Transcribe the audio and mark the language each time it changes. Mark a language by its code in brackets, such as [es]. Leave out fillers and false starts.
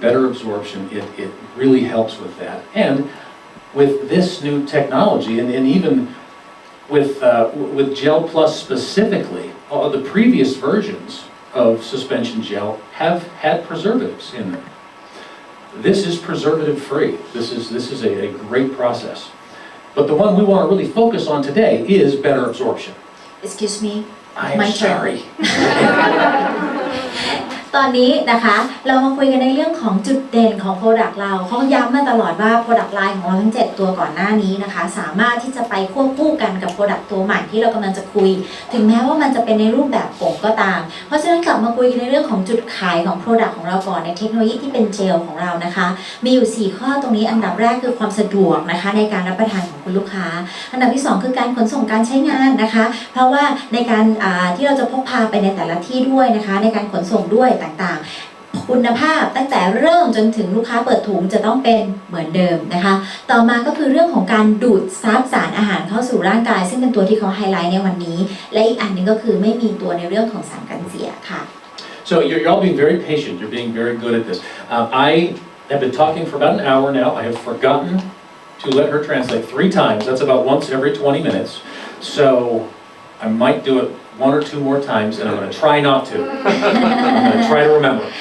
[en] Better absorption, it really helps with that. And with this new technology, and even with Gelplus specifically, all the previous versions of suspension gel have had preservatives in them. This is preservative free. This is a great process. But the one we want to really focus on today is better absorption. Excuse me I am sorry. [th] ตอนนี้นะคะเรามาคุยกันในเรื่องของจุดเด่นของ Product เราเขาย้ำมาตลอดว่า Product Line ของเราทั้ง7ตัวก่อนหน้านี้นะคะสามารถที่จะไปควบคู่กันกับ Product ตัวใหม่ที่เรากำลังจะคุยถึงแม้ว่ามันจะเป็นในรูปแบบผงก็ตามเพราะฉะนั้นกลับมาคุยกันในเรื่องของจุดขายของ Product ของเราก่อนในเทคโนโลยีที่เป็นเจลของเรานะคะมีอยู่4ข้อตรงนี้อันดับแรกคือความสะดวกนะคะในการรับประทานของคุณลูกค้าอันดับที่2คือการขนส่งการใช้งานนะคะเพราะว่าในการ ที่เราจะพกพาไปในแต่ละที่ด้วยนะคะในการขนส่งด้วยต่างๆคุณภาพตั้งแต่เริ่มจนถึงลูกค้าเปิดถุงจะต้องเป็นเหมือนเดิมนะคะต่อมาก็คือเรื่องของการดูดซับสารอาหารเข้าสู่ร่างกายซึ่งเป็นตัวที่เขาไฮไลท์ในวันนี้และอีกอันนึงก็คือไม่มีตัวในเรื่องของสารกันเสียค่ะ [en] So you're all being very patient. You're being very good at this. I have been talking for about an hour now. I have forgotten to let her translate 3 times. That's about once every 20 minutes. So I might do it 1 or 2 more times, and I'm going to try not to. I'm going to try to remember.